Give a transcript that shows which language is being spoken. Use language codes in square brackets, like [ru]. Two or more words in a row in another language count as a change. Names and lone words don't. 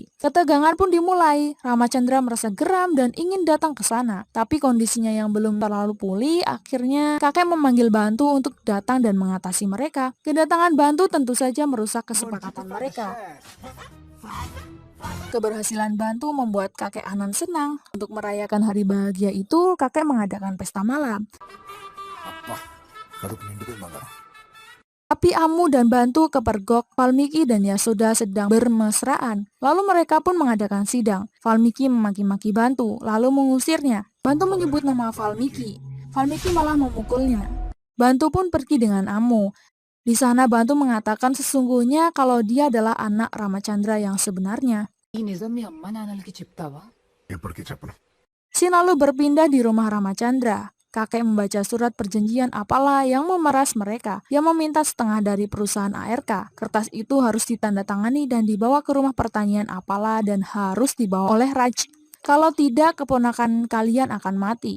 [id] Ketegangan pun dimulai. Ramachandra merasa geram dan ingin datang ke sana, tapi kondisinya yang belum terlalu pulih, akhirnya kakek memanggil Bantu untuk datang dan mengatasi mereka. Kedatangan Bantu tentu saja merusak kesepakatan mereka. Keberhasilan Bantu membuat kakek Anan senang. Untuk merayakan hari bahagia itu, kakek mengadakan pesta malam. [te] అబ్బా కడుపు నిండిపోయింది బంగారం. [id] Tapi Amu dan Bantu kepergok Valmiki dan Yasoda sedang bermesraan. Lalu mereka pun mengadakan sidang. Valmiki memaki-maki Bantu, lalu mengusirnya. Bantu menyebut nama Valmiki. Valmiki malah memukulnya. Bantu pun pergi dengan Amu. Di sana Bantu mengatakan sesungguhnya kalau dia adalah anak Ramachandra yang sebenarnya. [te] ఈ నిజం మీ అమ్మ నాన్నలకి చెప్తావా? ఎప్పటికీ చెప్పను. [id] Sin lalu berpindah di rumah Ramachandra. Kakek membaca surat perjanjian apalah yang memeras mereka, yang meminta setengah dari perusahaan ARK. Kertas itu harus ditandatangani dan dibawa ke rumah pertanian apalah dan harus dibawa oleh Raj. Kalau tidak, keponakan kalian akan mati.